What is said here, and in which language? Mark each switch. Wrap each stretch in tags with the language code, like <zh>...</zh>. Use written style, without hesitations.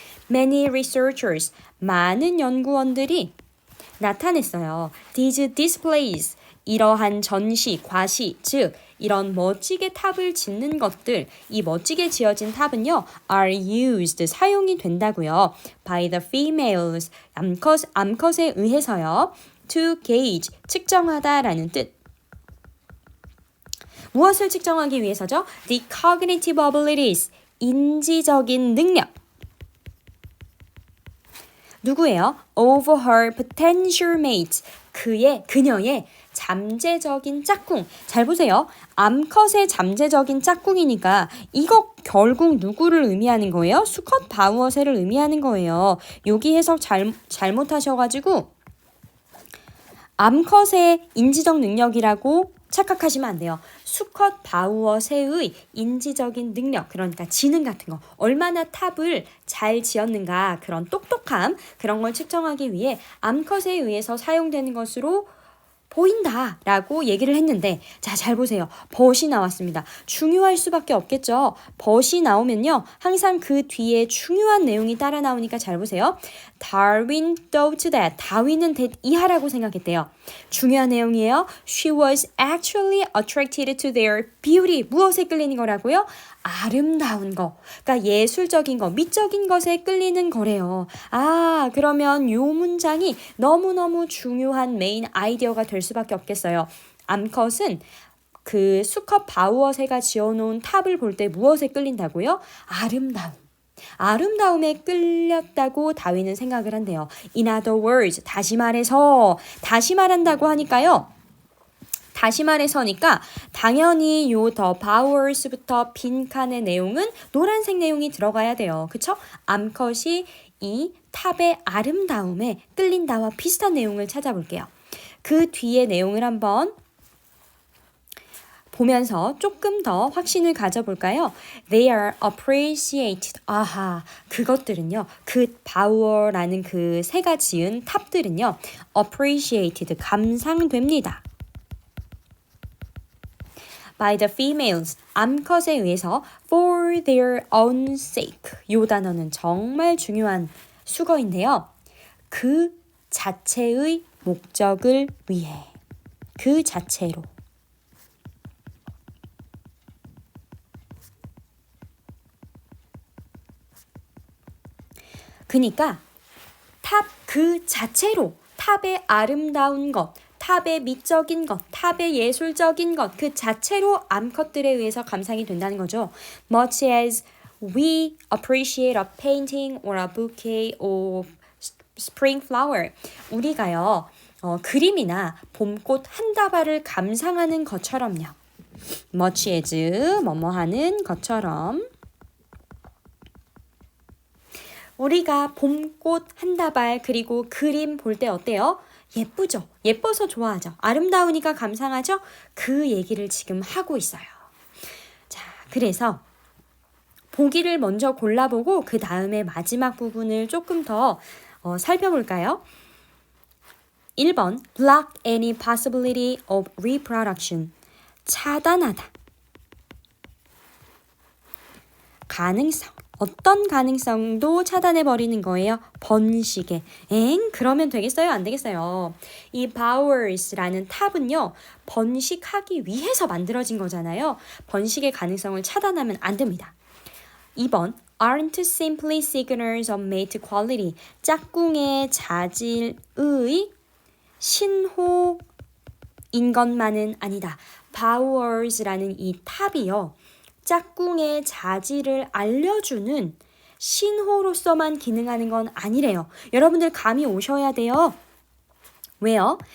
<en>Many researchers,</en> <ko>많은 연구원들이 나타냈어요.</ko> <en>These displays,</en> <ko>이러한 전시, 과시, 즉 이런 멋지게 탑을 짓는 것들, 이 멋지게 지어진 탑은요,</ko> <en>are used,</en> <ko>사용이 된다고요.</ko> <en>by the females,</en> <ko>암컷에 의해서요.</ko> <en>to gauge,</en> <ko>측정하다라는 뜻. 무엇을 측정하기 위해서죠?</ko> <en>the cognitive abilities,</en> <ko>인지적인 능력. 누구예요?</ko> <en>of her potential mate,</en> <ko>그녀의 잠재적인 짝꿍. 잘 보세요. 암컷의 잠재적인 짝꿍이니까 이거 결국 누구를 의미하는 거예요? 수컷 바우어새를 의미하는 거예요. 여기 해석 잘못하셔가지고 암컷의 인지적 능력이라고 착각하시면 안 돼요. 수컷 바우어새의 인지적인 능력, 그러니까 지능 같은 거, 얼마나 탑을 잘 지었는가, 그런 똑똑함, 그런 걸 측정하기 위해 암컷에 의해서 사용되는 것으로 보인다라고 얘기를 했는데, 자, 잘 보세요. 벗이 나왔습니다. 중요할 수밖에 없겠죠. 벗이 나오면요, 항상 그 뒤에 중요한 내용이 따라 나오니까 잘 보세요.</ko> <en>Darwin thought that,</en> <ko>다윈은 이하라고 생각했대요. 중요한 내용이에요.</ko> <en>She was actually attracted to their beauty.</en> <ko>무엇에 끌리는 거라고요? 아름다운 거. 그러니까 예술적인 거, 미적인 것에 끌리는 거래요. 아, 그러면 요 문장이 너무너무 중요한 메인 아이디어가 될 수밖에 없겠어요. 암컷은 그 수컷 바우어새가 지어놓은 탑을 볼 때 무엇에 끌린다고요? 아름다움. 아름다움에 끌렸다고 다윈은 생각을 한대요.</ko> <en>In other words,</en> <ko>다시 말한다고 하니까요. 다시 말해서니까 당연히 요 더 바우어스부터 빈칸의 내용은 노란색 내용이 들어가야 돼요. 그쵸? 암컷이 이 탑의 아름다움에 끌린다와 비슷한 내용을 찾아볼게요. 그 뒤에 내용을 한번 보면서 조금 더 확신을 가져볼까요?</ko> <en>They are appreciated.</en> <ko>아하, 그것들은요. 그 바우어라는 그 새가 지은 탑들은요. appreciated, 감상됩니다.</ko> <en>by the females,</en> <ko>암컷에 의해서</ko> <en>for their own sake.</en> <ko>이 단어는 정말 중요한 수거인데요. 그 자체의 목적을 위해. 그 자체로. 그러니까 탑 그 자체로 탑의 아름다운 것, 탑의 미적인 것, 탑의 예술적인 것, 그 자체로 암컷들에 의해서 감상이 된다는 거죠.</ko> <en>Much as we appreciate a painting or a bouquet of spring flower.</en> <ko>우리가요, 그림이나 봄꽃 한 다발을 감상하는 것처럼요.</ko> <en>Much as</en> <ko>뭐뭐 하는 것처럼 우리가 봄꽃 한 다발 그리고 그림 볼 때 어때요? 예쁘죠? 예뻐서 좋아하죠? 아름다우니까 감상하죠? 그 얘기를 지금 하고 있어요. 자, 그래서 보기를 먼저 골라보고 그 다음에 마지막 부분을 조금 더 살펴볼까요?</ko> <en>1번 block any possibility of reproduction.</en> <ko>차단하다. 가능성. 어떤 가능성도 차단해버리는 거예요. 번식에. 그러면 되겠어요? 안 되겠어요? 이 Bowers라는 탑은요. 번식하기 위해서 만들어진 거잖아요. 번식의 가능성을 차단하면 안 됩니다.</ko> <en>2번 aren't simply signals of mate quality.</en> <ko>짝꿍의 자질의 신호인 것만은 아니다. Bowers라는 이 탑이요. 짝꿍의 자질을 알려주는 신호로서만 기능하는 건 아니래요. 여러분들 감이 오셔야 돼요. 왜요?</ko>